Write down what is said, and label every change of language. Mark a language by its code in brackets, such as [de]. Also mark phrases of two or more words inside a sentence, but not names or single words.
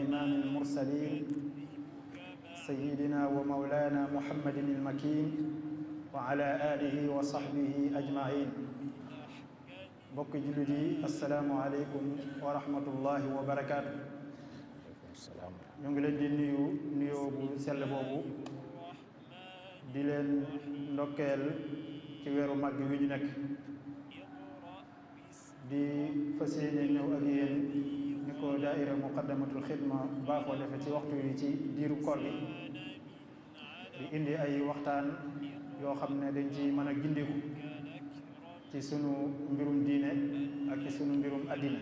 [ar] إمام المرسلين سيدنا ومولانا محمد المكين وعلى آله وصحبه أجمعين. [wo] bokk jullit yi [ar] السلام عليكم ورحمة الله وبركاته. [wo] ñu ngi leen di nuyoo bu sell boobu di leen ndokkeel ci weeru màgg wi ñu nekk, di fas yéene ñëw ak yéen ni ko daaira muqaddamatul xidma baaxoo defe ci waxtu yi ci diiru koor gi, di indi ay waxtaan yoo xam ne dañ ci mën a gindiku ci sunu mbirum diine ak ci sunu mbirum addina.